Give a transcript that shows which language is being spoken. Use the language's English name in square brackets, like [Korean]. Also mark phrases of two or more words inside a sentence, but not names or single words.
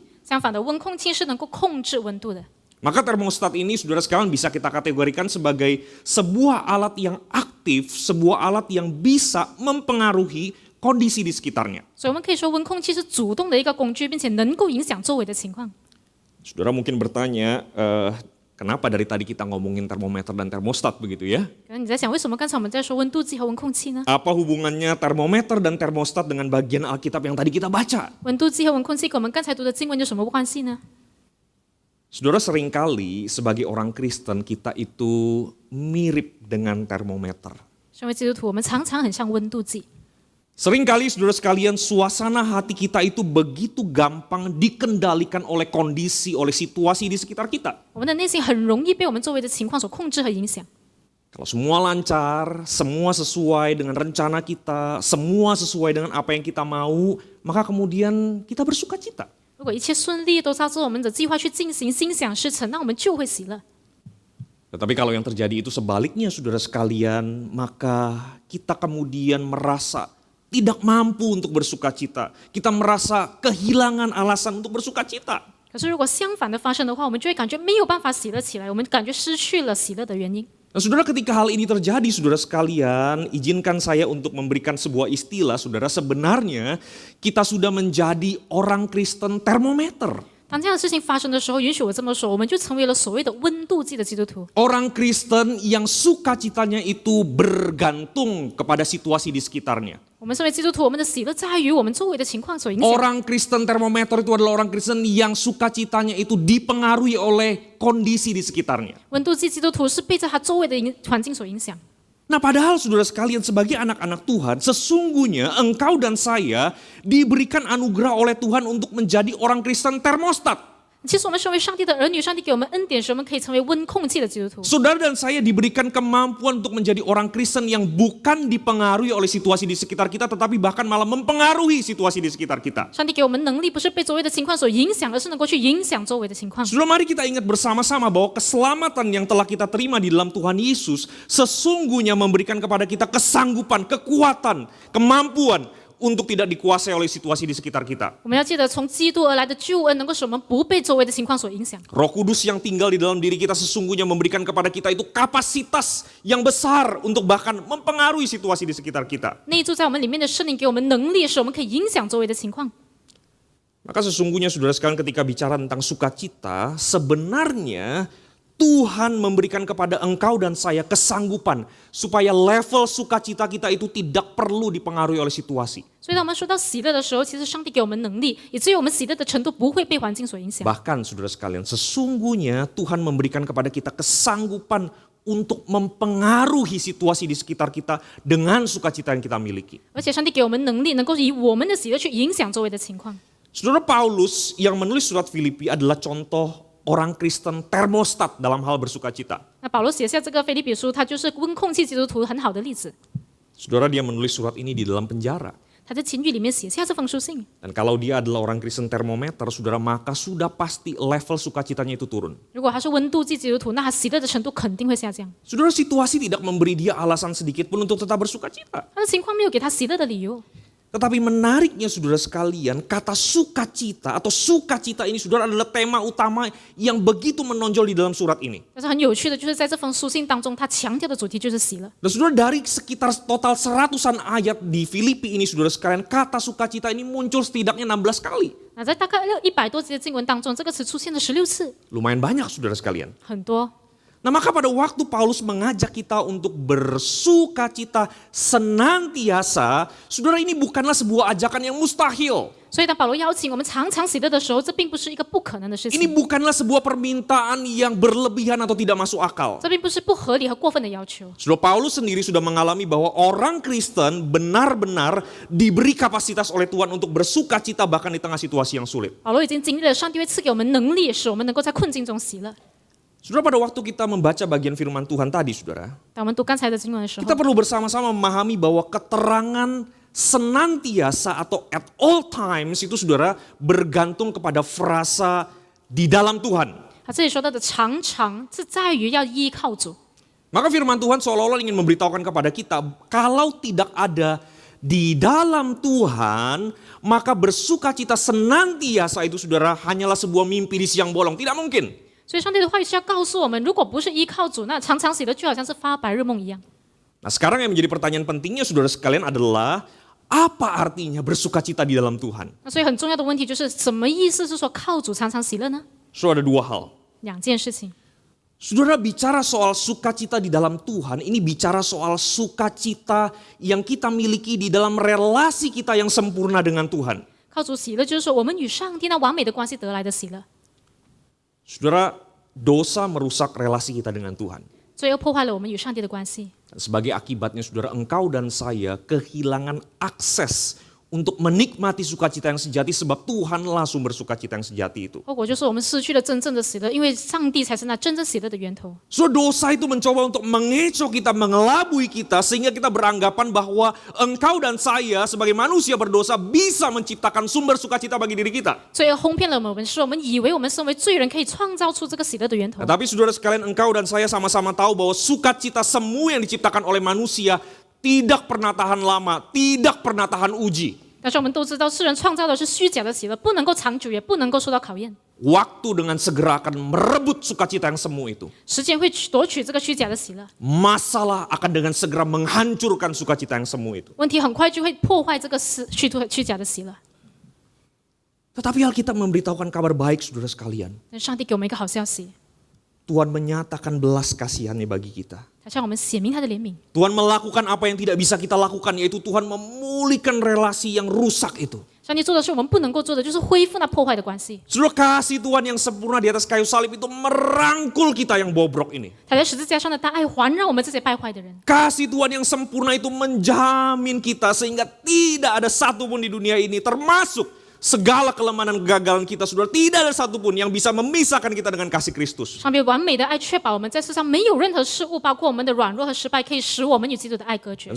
[Chinese] 相反的，温控器是能够控制温度的。 [Indonesian] Maka termostat ini saudara sekalian bisa kita kategorikan sebagai sebuah alat yang aktif, sebuah alat yang bisa mempengaruhi kondisi di sekitarnya. [Chinese] 所以我们可以说，温控器是主动的一个工具，并且能够影响周围的情况。 [Indonesian] Saudara mungkin bertanya, kenapa dari tadi kita ngomongin termometer dan termostat begitu ya? [Chinese] 可能你在想，为什么刚才我们在说温度计和温控器呢？ [Indonesian] Apa hubungannya termometer dan termostat dengan bagian Alkitab yang tadi kita baca? [Chinese] 温度计和温控器跟我们刚才读的经文有什么关系呢？ [Indonesian] Saudara, seringkali sebagai orang Kristen kita itu mirip dengan termometer. [Chinese] 身为基督徒，我们常常很像温度计。 [Indonesian] Seringkali saudara sekalian suasana hati kita itu begitu gampang dikendalikan oleh kondisi, oleh situasi di sekitar kita. [Chinese] 我们的内心很容易被我们周围的情况所控制和影响。 [Indonesian] Kalau semua lancar, semua sesuai dengan rencana kita, semua sesuai dengan apa yang kita mau, maka kemudian kita bersuka cita. [Chinese] 如果一切顺利，都照着我们的计划去进行，心想事成，那我们就会喜乐。 [Indonesian] Tetapi kalau yang terjadi itu sebaliknya saudara sekalian, maka kita kemudian merasa tidak mampu untuk bersuka cita. Kita merasa kehilangan alasan untuk bersuka cita. [Chinese] 可是如果相反的发生的话，我们就会感觉没有办法喜乐起来，我们感觉失去了喜乐的原因。 [Indonesian] Nah, saudara, ketika hal ini terjadi, saudara sekalian, izinkan saya untuk memberikan sebuah istilah, saudara. Sebenarnya kita sudah menjadi orang Kristen termometer. [Chinese] 当这样的事情发生的时候，允许我这么说，我们就成为了所谓的温度计的基督徒。 [Indonesian] Orang Kristen yang sukacitanya itu bergantung kepada situasi di sekitarnya. [Chinese] 我们身为基督徒，我们的喜乐在于我们周围的情况所影响。 [Indonesian] Orang Kristen termometer itu adalah orang Kristen yang sukacitanya itu dipengaruhi oleh kondisi di sekitarnya. [Chinese] 温度计基督徒是被在他周围的环境所影响。 [Indonesian] Nah, padahal saudara sekalian sebagai anak-anak Tuhan, sesungguhnya engkau dan saya diberikan anugerah oleh Tuhan untuk menjadi orang Kristen termostat. [Chinese] 其实我们身为上帝的儿女，上帝给我们恩典，使我们可以成为温控器的基督徒。 [Indonesian] Saudara dan saya diberikan kemampuan untuk menjadi orang Kristen yang bukan dipengaruhi oleh situasi di sekitar kita, tetapi bahkan malah mempengaruhi situasi di sekitar kita. [Chinese] 上帝给我们能力，不是被周围的情况所影响，而是能够去影响周围的情况。 [Indonesian] Saudara, mari kita ingat bersama-sama bahwa keselamatan yang telah kita terima di dalam Tuhan Yesus sesungguhnya memberikan kepada kita kesanggupan, kekuatan, kemampuan untuk tidak dikuasai oleh situasi di sekitar kita. [Chinese] 我们要记得，从基督而来的救恩，能够使我们不被周围的情况所影响。 [Indonesian] Roh Kudus yang tinggal di dalam diri kita sesungguhnya memberikan kepada kita itu kapasitas yang besar untuk bahkan mempengaruhi situasi di sekitar kita. [Chinese] 内住在我们里面的圣灵给我们能力，使我们可以影响周围的情况。 [Indonesian] Maka sesungguhnya saudara sekalian ketika bicara tentang sukacita, sebenarnya Tuhan memberikan kepada engkau dan saya kesanggupan supaya level sukacita kita itu tidak perlu dipengaruhi oleh situasi. [Chinese] 所以当我们说到喜乐的时候，其实上帝给我们能力，以至于我们喜乐的程度不会被环境所影响。 [Indonesian] Bahkan saudara sekalian, sesungguhnya Tuhan memberikan kepada kita kesanggupan untuk mempengaruhi situasi di sekitar kita dengan sukacita yang kita miliki. [Chinese] 而且上帝给我们能力，能够以我们的喜乐去影响周围的情况。 [Indonesian] Saudara, Paulus yang menulis surat Filipi adalah contoh orang Kristen termostat dalam hal bersukacita. [Chinese] 那保罗写下这个腓立比书，他就是温控器基督徒很好的例子。 [Indonesian] Saudara, dia menulis surat ini di dalam penjara. [Chinese] 他在监狱里面写下这封书信。 [Indonesian] Dan kalau dia adalah orang Kristen termometer, saudara, maka sudah pasti level sukacitanya itu turun. [Chinese] 如果他是温度计基督徒，那他喜乐的程度肯定会下降。 [Indonesian] Saudara, situasi tidak memberi dia alasan sedikit pun untuk tetap bersukacita. [Chinese] 他的情况没有给他喜乐的理由。 [Indonesian] Tetapi menariknya saudara sekalian, kata sukacita atau sukacita ini saudara adalah tema utama yang begitu menonjol di dalam surat ini. [Chinese] 但是很有趣的，就是在这封书信当中，他强调的主题就是喜乐。 [Indonesian] Dan saudara, dari sekitar total 100-an ayat di Filipi ini saudara sekalian, kata sukacita ini muncul setidaknya 16 kali. [Chinese] 那在大概100多节的经文当中，这个词出现了16次， [Indonesian] Lumayan banyak saudara sekalian. [Chinese] 很多。 [Indonesian] Nah, maka pada waktu Paulus mengajak kita untuk bersukacita senantiasa, saudara, ini bukanlah sebuah ajakan yang mustahil. [Chinese] 所以当保罗邀请我们常常喜乐的时候，这并不是一个不可能的事 [Indonesian] Ini [Chinese] 情， [Indonesian] bukanlah sebuah permintaan yang berlebihan atau tidak masuk akal. [Chinese] 这并不是不合理和过分的要求。 [Indonesian] Saudara, Paulus sendiri sudah mengalami bahwa orang Kristen benar-benar diberi kapasitas oleh Tuhan untuk bersukacita bahkan di tengah situasi yang sulit. [Chinese] 保罗已经经历了上帝会赐给我们能力，使我们能够在困境中喜乐。 [Indonesian] Saudara, pada waktu kita membaca bagian firman Tuhan tadi, saudara, [Chinese] 当我们读刚才的经文的时候 [Indonesian] kita，perlu bersama-sama memahami bahwa keterangan senantiasa atau [English] at all times [Indonesian] itu saudara bergantung kepada frasa di dalam Tuhan. [Chinese] 他这里说到的常常是在于要依靠主。 [Indonesian] Maka firman Tuhan seolah-olah ingin memberitahukan kepada kita, kalau tidak ada di dalam Tuhan, maka bersukacita senantiasa itu saudara hanyalah sebuah mimpi di siang bolong. Tidak mungkin. [Chinese] 所以上帝的话语是要告诉我们，如果不是依靠主，那常常喜乐就好像是发白日梦一样。 [Indonesian] Nah sekarang yang menjadi pertanyaan pentingnya saudara sekalian adalah, apa artinya bersukacita di dalam Tuhan? [Chinese] 那所以很重要的问题就是什么意思是说靠主常常喜乐呢？ [Indonesian] Saudara, ada dua hal. [Chinese] 两件事情。 [Indonesian] Saudara bicara soal sukacita di dalam Tuhan, ini bicara soal sukacita yang kita miliki di dalam relasi kita yang sempurna dengan Tuhan. [Chinese] 靠主喜乐就是说我们与上帝那完美的关系得来的喜乐。 [Indonesian] Saudara, dosa merusak relasi kita dengan Tuhan. [Chinese] 所以又破坏了我们与上帝的关系。 [Indonesian] Sebagai akibatnya saudara, engkau dan saya kehilangan akses untuk menikmati sukacita yang sejati sebab Tuhanlah sumber sukacita yang sejati itu. [Chinese] 后果就是我们失去了真正的喜乐，因为上帝才是那真正喜乐的源头。 [Indonesian] So dosa itu mencoba untuk mengecoh kita, mengelabui kita sehingga kita beranggapan bahwa engkau dan saya sebagai manusia berdosa bisa menciptakan sumber sukacita bagi diri kita. [Chinese] 所以哄骗了我们，使我们以为我们身为罪人可以创造出这个喜乐的源头。 [Indonesian] Tapi saudara sekalian, engkau dan saya sama-sama tahu bahwa sukacita semua yang diciptakan oleh manusia tidak pernah tahan lama, tidak pernah tahan uji. [Chinese] 但是我们都知道，世人创造的是虚假的喜乐，不能够长久，也不能够受到考验。 [Indonesian] Waktu dengan segera akan merebut sukacita yang semu itu. [Chinese] 时间会夺取这个虚假的喜乐， [Indonesian] Masalah akan dengan segera menghancurkan sukacita yang semu itu. [Chinese] 问题很快就会破坏这个虚假的喜乐。 [Indonesian] Tetapi Alkitab memberitahukan kabar baik saudara sekalian. [Chinese] 但上帝给我们一个好消息， [Indonesian] Tuhan menyatakan belas kasihannya bagi kita. [Chinese] 他向我们显明他的怜悯。 [Indonesian] Tuhan melakukan apa yang tidak bisa kita lakukan, yaitu Tuhan memulihkan relasi yang rusak itu. [Chinese] 上帝做的是我们不能够做的，就是恢复那破坏的关系。 [Indonesian] Saudara, kasih Tuhan yang sempurna di atas kayu salib itu merangkul kita yang bobrok ini. [Chinese] 他在十字架上的大爱环绕我们这些败坏的人。 [Indonesian] Kasih Tuhan yang sempurna itu menjamin kita sehingga tidak ada satupun di dunia ini, termasuk segala kelemahan dan kegagalan kita, saudara, tidak ada satupun yang bisa memisahkan kita dengan kasih Kristus. [Chinese] 上帝完美的爱确保我们在世上没有任何事物，包括我们的软弱和失败，可以使我们与基督的爱隔绝